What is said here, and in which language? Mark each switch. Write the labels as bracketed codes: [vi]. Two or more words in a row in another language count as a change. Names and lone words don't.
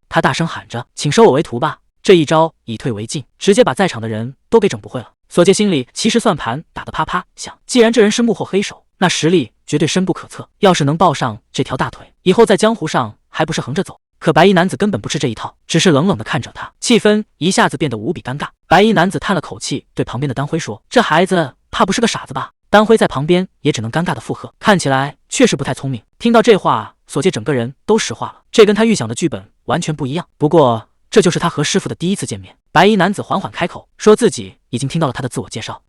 [zh] 他大声喊着：“請收我為徒吧！”這一招以退為進，直接把在場的人都給整不會了。索介心裡其實算盤打得啪啪響，既然這人是幕後黑手，那實力絕對深不可測。要是能抱上這條大腿，以後在江湖上還不是橫着走？可白衣男子根本不吃這一套，只是冷冷地看着他，氣氛一下子變得無比尷尬。白衣男子嘆了口氣，對旁邊的丹輝說：“這孩子怕不是個傻子吧？” 丹輝在旁邊也只能尷尬地附和，看起來確實不太聰明。聽到這話，索介整個人都石化了，這跟他預想的劇本完全不一樣。不過這就是他和師傅的第一次見面。白衣男子緩緩開口，說自己已經聽到了他的自我介紹。